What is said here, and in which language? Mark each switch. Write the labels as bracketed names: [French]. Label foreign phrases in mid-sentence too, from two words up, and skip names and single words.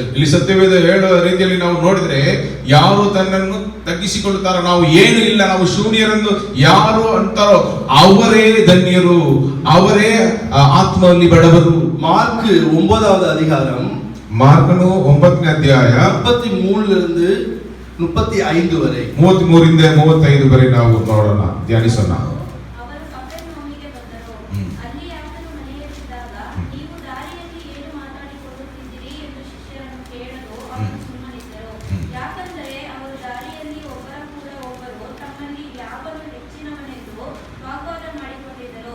[Kannada] ಇಲ್ಲಿ ಸತ್ಯವೇದ ಹೇಳುವ ರೀತಿಯಲ್ಲಿ ನಾವು ನೋಡಿದ್ರೆ, ಯಾರು ತನ್ನನ್ನು ತಗ್ಗಿಸಿಕೊಳ್ಳುತ್ತಾರೋ, ನಾವು ಏನು ಇಲ್ಲ, ನಾವು ಶೂನ್ಯರೆಂದು ಯಾರು ಅಂತಾರೋ ಅವರೇ ಧನ್ಯರು, ಅವರೇ ಆತ್ಮದಲ್ಲಿ ಬಡವರು. [Tamil] மார்க் 9வது அதிகாரம் [Kannada] ಮಾರ್ಕನು 9ನೇ ಅಧ್ಯಾಯ [Tamil] 33 இருந்து 35 வரை [Kannada] 33ರಿಂದ 35 ವರೆಗೆ ನಾವು ನೋಡೋಣ, ಧ್ಯಾನಿಸೋಣ. ಅವರು ಕಪೆರ್ನೌಮಿಗೆ ಬಂದರು. ಅಲ್ಲಿ ಆತನು ಮನೆಯಲ್ಲಿದ್ದಾಗ, ನೀವು ದಾರಿಯಲ್ಲಿ ಏನು ಮಾತಾಡಿಕೊಳ್ಳುತ್ತಿದ್ದೀರಿ ಎಂದು ಶಿಷ್ಯರನ್ನು ಕೇಳಲು ಅವನು ಸುಮ್ಮನಿದ್ದರು. ಯಾಕಂದರೆ ಅವರು ದಾರಿಯಲ್ಲಿ ಒಬ್ಬರ ಕೂಡ ಒಬ್ಬರು ತಮ್ಮಲ್ಲಿ ಯಾವನು ಹೆಚ್ಚಿನವನೆಂದು ವಾಗ್ವಾದ ಮಾಡಿಕೊಂಡಿದ್ದರು.